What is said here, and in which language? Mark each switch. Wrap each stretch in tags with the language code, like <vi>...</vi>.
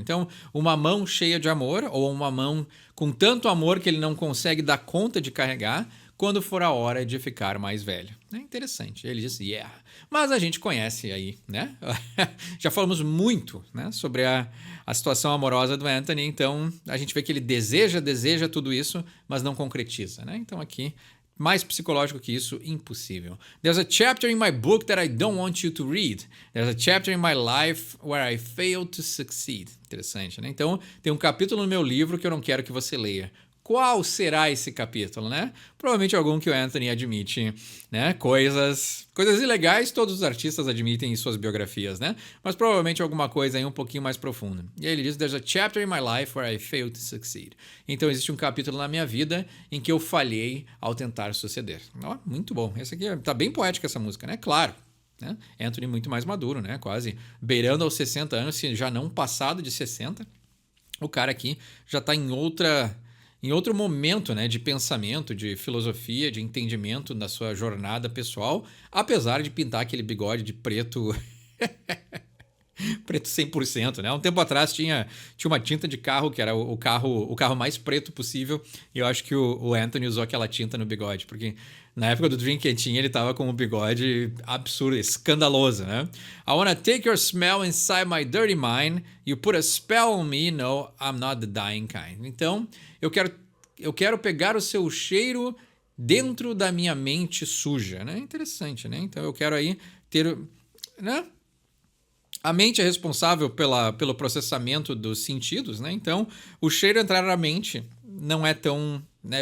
<pt>Então, uma mão cheia de amor, ou uma mão com tanto amor que ele não consegue dar conta de carregar, quando for a hora de ficar mais velho. É interessante. Ele diz, yeah. Mas a gente conhece aí, né? Já falamos muito, né, sobre a situação amorosa do Anthony, então a gente vê que ele deseja tudo isso, mas não concretiza, né? Então aqui, mais psicológico que isso, impossível.</pt> <en>There's a chapter in my book that I don't want you to read. There's a chapter in my life where I failed to succeed.</en> <pt>Interessante, né? Então, tem um capítulo no meu livro que eu não quero que você leia. Qual será esse capítulo, né? Provavelmente algum que o Anthony admite, né? Coisas ilegais todos os artistas admitem em suas biografias, né? Mas provavelmente alguma coisa aí um pouquinho mais profunda. E aí ele diz,</pt> <en>there's a chapter in my life where I failed to succeed.</en> <pt>Então existe um capítulo na minha vida em que eu falhei ao tentar suceder. Ó, muito bom. Essa aqui tá bem poética essa música, né? Claro. Né? Anthony muito mais maduro, né? Quase beirando aos 60 anos, se já não passado de 60. O cara aqui já tá em outro momento, né, de pensamento, de filosofia, de entendimento da sua jornada pessoal, apesar de pintar aquele bigode de preto preto 100%, né? Um tempo atrás tinha uma tinta de carro que era o carro mais preto possível, e eu acho que o Anthony usou aquela tinta no bigode, porque na época do Dream Quentinha ele tava com um bigode absurdo, escandaloso, né?</pt> <en>I wanna take your smell inside my dirty mind, you put a spell on me, no, I'm not the dying kind.</en> <pt>Então, eu quero pegar o seu cheiro dentro da minha mente suja, né? Interessante, né? Então eu quero aí ter, né? A mente é responsável pelo processamento dos sentidos, né? Então, o cheiro entrar na mente não é tão... Né?</pt>